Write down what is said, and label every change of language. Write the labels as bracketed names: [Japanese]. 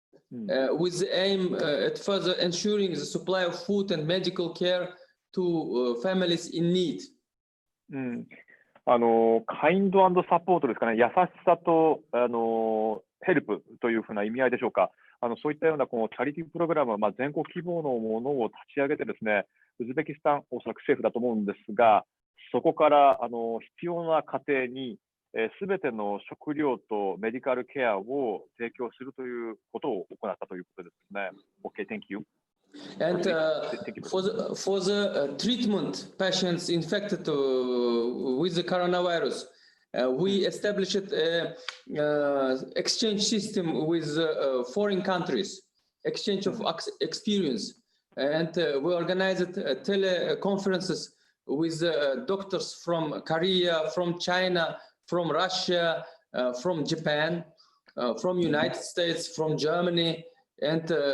[English] With the aim at further ensuring the supply of food and medical care to families in need. [Japanese] カインド&サポートですかね、優しさとヘルプというふうな意味合いでしょうか。そういったようなチャリティープログラム、全国規模のものを立ち上げてですね、ウズベキスタン、おそらく政府だと思うんですが、そこから必要な家庭にすべての食料とメディカルケアを提供するということを行ったということですね。 [English] Okay, thank you. And for the treatment patients infected with the coronavirus, we established an exchange system with foreign countries, exchange of experience, and we organized teleconferences with doctors from Korea, from China, from Russia, from Japan, from United States, from Germany, and